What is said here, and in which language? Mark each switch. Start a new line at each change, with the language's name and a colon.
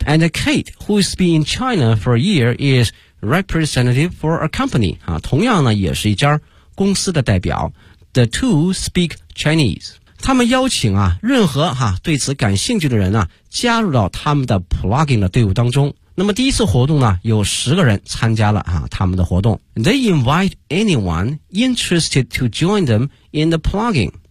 English: And Kate who has been in China for a year is representative for a company、
Chinese: 同样呢也是一家公司的代表。
English: The two speak Chinese。
Chinese: 他们邀请啊任何哈、啊、对此感兴趣的人啊加入到他们的 plugin 的队伍当中。那么第一次活动呢有十个人参加了啊他们的活动。
English: They invite anyone interested to join them in the plugin.